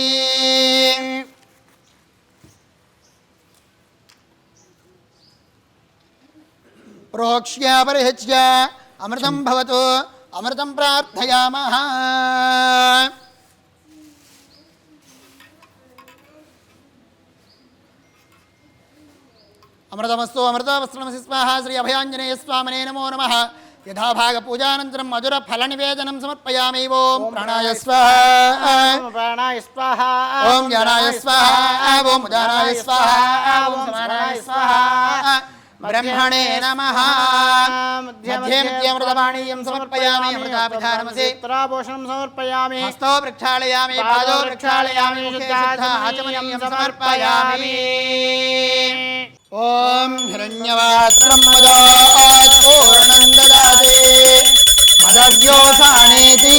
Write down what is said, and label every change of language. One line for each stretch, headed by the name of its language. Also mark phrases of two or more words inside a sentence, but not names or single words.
Sanskrit: प्रोक्ष्य परिहृज्य अमृतं भवतु अमृतं प्रार्थयामः अमृतमस्तु अमृतवस्त्रमसि स्वाहा श्री अभयाञ्जनेयस्वामिने नमो नमः यथाभागपूजानन्तरं मधुरफलनिवेदनं समर्पयामि ओं प्राणाय स्वाहा प्राणाय स्वाहा ओं ज्ञानाय स्वाहा ओं उदानाय स्वाहा ओं समानाय स्वाहा బ్రహ్మణే నమః మధ్యే మధ్యమృతపాణీయం సమర్పయామి అమృతాపిధానమసి ఉత్తరాభూషణం సమర్పయామి హస్తో ప్రక్షాళయామి పాదో ప్రక్షాళయామి ముఖే శుద్ధ ఆచమనీయం సమర్పయామి ఓం హిరణ్యవాత్రం మదోర్ణం దదాతి మదవ్యోసానేతి